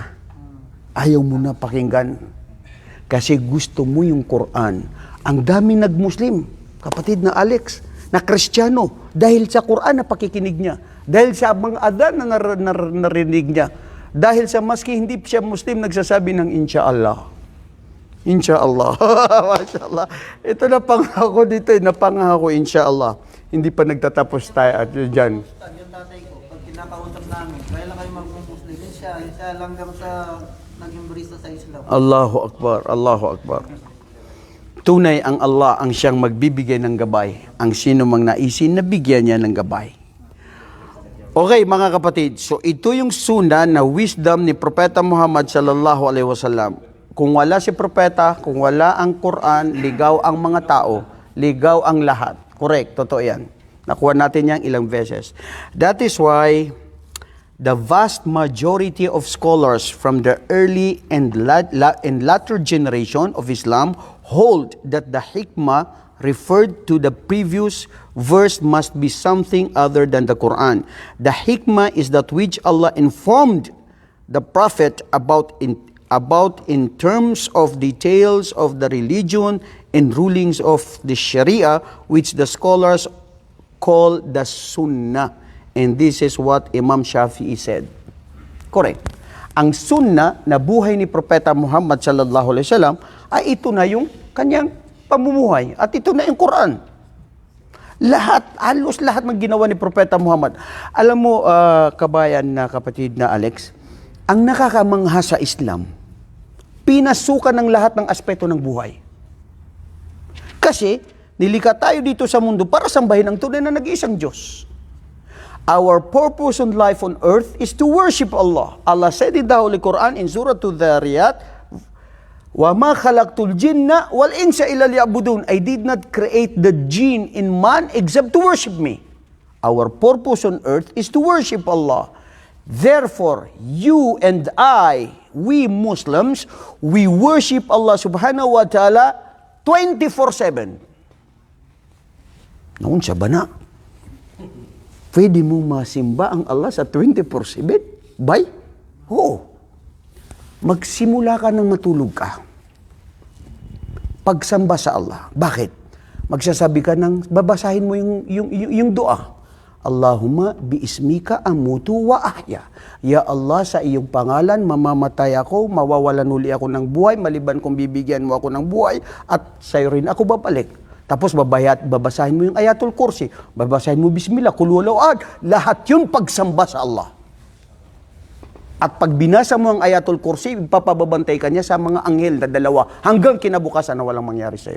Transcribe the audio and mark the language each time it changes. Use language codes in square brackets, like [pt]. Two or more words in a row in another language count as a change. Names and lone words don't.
[tl] Ayaw mo na pakinggan. Kasi gusto mo yung Quran. Ang dami nag-Muslim, kapatid na Alex, na Kristiyano, dahil sa Quran na pakikinig niya. Dahil sa mga adhan na narinig niya. Dahil sa maski hindi siya Muslim, nagsasabi ng Insha'Allah. [ar] إن شاء الله. ما شاء الله. [tl] Ito na pangako dito, napangako Insha'Allah. Hindi pa nagtatapos tayo at dyan. Yung tatay ko, pag kinakausap namin, kaya lang kayo mag-Muslim, siya hanggang sa nag-embrace sa Islam. [ar] الله أكبر، الله أكبر. [tl] Tunay ang Allah ang siyang magbibigay ng gabay. Ang sino mang naisin, nabigyan niya ng gabay. Okay mga kapatid, so ito yung sunnah na wisdom ni Propeta Muhammad [ar] صلى الله عليه وسلم. [tl] Kung wala si propeta, kung wala ang Quran, ligaw ang mga tao, ligaw ang lahat. Correct, totoo yan. Nakuha natin yan ilang beses. [en] That is why the vast majority of scholars from the early and latter generation of Islam hold that the hikmah referred to the previous verse must be something other than the Quran. The hikmah is that which Allah informed the Prophet about in terms of details of the religion and rulings of the Sharia, which the scholars call the Sunnah. And this is what Imam Shafi'i said. Correct. [tl] Ang Sunnah na buhay ni Propeta Muhammad [ar] صلى الله عليه وسلم [tl] ay ito na yung kanyang pamumuhay at ito na yung Quran. Halos lahat ng ginawa ni Propeta Muhammad. Alam mo, kabayan na kapatid na Alex, ang nakakamangha sa Islam, pinasukan ng lahat ng aspeto ng buhay. Kasi, nilikha tayo dito sa mundo para sambahin ang tunay na nag-iisang Diyos. [en] Our purpose in life on earth is to worship Allah. Allah said in the Holy Quran in Surah Al-Dhariyat, [ar] وَمَا خَلَقْتُ الْجِنَّ وَالْإِنسَ إِلَّا لِيَعْبُدُونَ. [en] I did not create the jinn in man except to worship me. Our purpose on earth is to worship Allah. Therefore, you and I, we Muslims, we worship Allah [ar] سبحانه وتعالى [en] 24/7. [tl] Noon siya ba na? Pwede mo masimba ang Allah sa 24/7? Bay? Oo. Magsimula ka nang matulog ka. Pagsamba sa Allah. Bakit? Magsasabi ka ng, babasahin mo yung dua. [ar] اللهم باسمك أموت وأحيا. يا الله, [tl] sa iyong pangalan, mamamatay ako, mawawalan uli ako ng buhay, maliban kung bibigyan mo ako ng buhay, at sa'yo rin ako babalik. Tapos babasahin mo yung Ayatul Kursi, babasahin mo Bismillah, [ar] قل هو الله أحد. [tl] Lahat yun pagsamba sa Allah. At pag binasa mo ang Ayatul Kursi, papababantay ka niya sa mga anghel na dalawa hanggang kinabukasan na walang mangyari sa'yo.